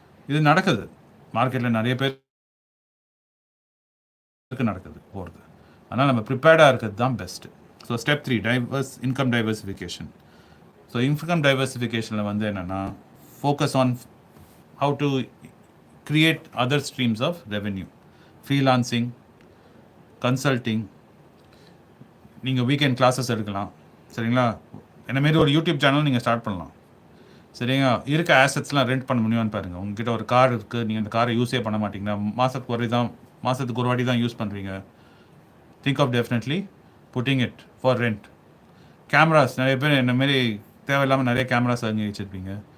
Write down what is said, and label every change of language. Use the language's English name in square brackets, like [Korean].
[Tamil] இது நடக்குது மார்க்கெட்டில் நிறைய பேருக்கு நடக்குது போகிறது. ஆனால் நம்ம ப்ரிப்பேர்டாக இருக்கிறது தான் best. So step 3 income diversification. So income டைவர்சிஃபிகேஷனில் வந்து என்னென்னா focus on [English] how to create other streams of revenue. Freelancing, consulting. [Tamil] நீங்கள் வீக்கெண்ட் கிளாஸஸ் எடுக்கலாம். சரிங்களா? என்ன மாரி ஒரு யூடியூப் சேனல் நீங்கள் ஸ்டார்ட் பண்ணலாம். சரிங்களா? இருக்க ஆசட்ஸ்லாம் ரெண்ட் பண்ண முடியுமான்னு பாருங்கள். உங்ககிட்ட ஒரு கார் இருக்குது, நீங்கள் அந்த காரை யூஸே பண்ண மாட்டிங்கன்னா மாதத்துக்கு ஒரு வாட்டி தான் யூஸ் பண்ணுறீங்க. [English] Think of definitely putting it for rent. [Tamil] Cameras நிறைய பேர் என்ன மாரி தேவையில்லாமல் நிறைய கேமராஸ் வாங்கி வச்சுருப்பீங்க.